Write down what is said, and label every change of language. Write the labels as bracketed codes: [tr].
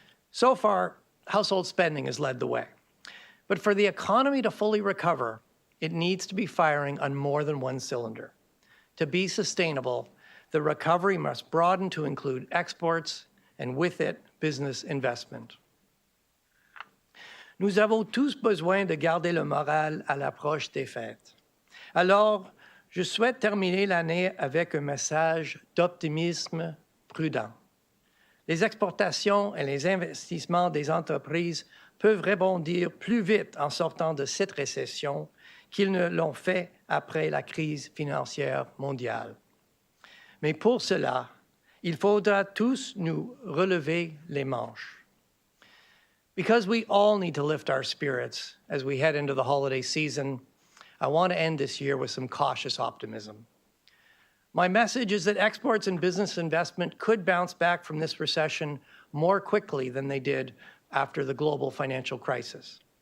[en] So far, household spending has led the way. But for the economy to fully recover, it needs to be firing on more than one cylinder. To be sustainable, the recovery must broaden to include exports and with it, business investment. [fr] Nous avons tous besoin de garder le moral à l'approche des fêtes. Alors, je souhaite terminer l'année avec un message d'optimisme prudent. Les exportations et les investissements des entreprises peuvent rebondir plus vite en sortant de cette récession qu'ils ne l'ont fait après la crise financière mondiale. Mais pour cela, il faudra tous nous relever les manches. [en] Because we all need to lift our spirits as we head into the holiday season, I want to end this year with some cautious optimism. My message is that exports and business investment could bounce back from this recession more quickly than they did after the global financial crisis.